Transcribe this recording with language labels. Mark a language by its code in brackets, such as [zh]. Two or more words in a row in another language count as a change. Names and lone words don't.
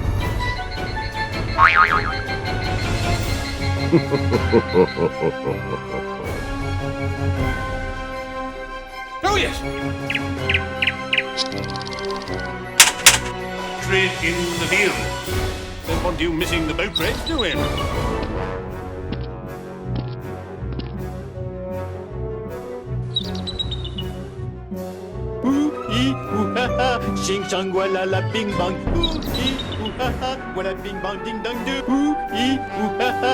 [en] Oh, yes. Tread in the field. Don't want you missing the boat race, do we? Shing shang walla la bing bang. Ooh ee ooh ha ha. Walla bing bang ding dong do. Ooh ee ooh ha ha.